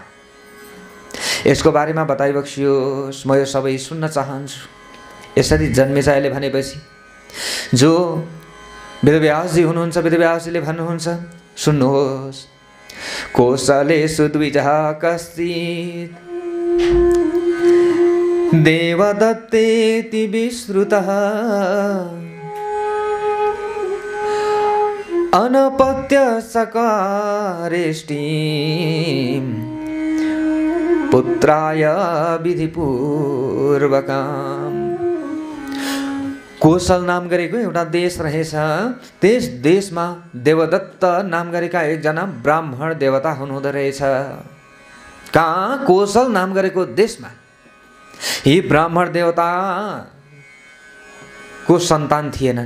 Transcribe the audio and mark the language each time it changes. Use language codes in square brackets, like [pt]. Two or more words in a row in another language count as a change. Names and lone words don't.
[ne] यसको बारेमा बताइबक्सियोस्, म यो सबै सुन्न चाहन्छु। यसरी जन्मेजयले भनेपछि जो वेदव्यासजी हुनुहुन्छ, वेदव्यासजीले भन्नुहुन्छ, सुन्नुहोस्। [sa] कोसलेषु द्विजः कश्चित् देवदत्तेति विश्रुतः अनपत्य सकारेष्टिं पुत्राय विधिपूर्वकम्। [ne] कोसल नाम गरेको एउटा देश रहेछ। त्यस देशमा देवदत्त नाम गरेका एकजना ब्राह्मण देवता हुनुहुँदो रहेछ। कहाँ? कोसल नाम गरेको देशमा। यी ब्राह्मण देवता को सन्तान थिएनन्।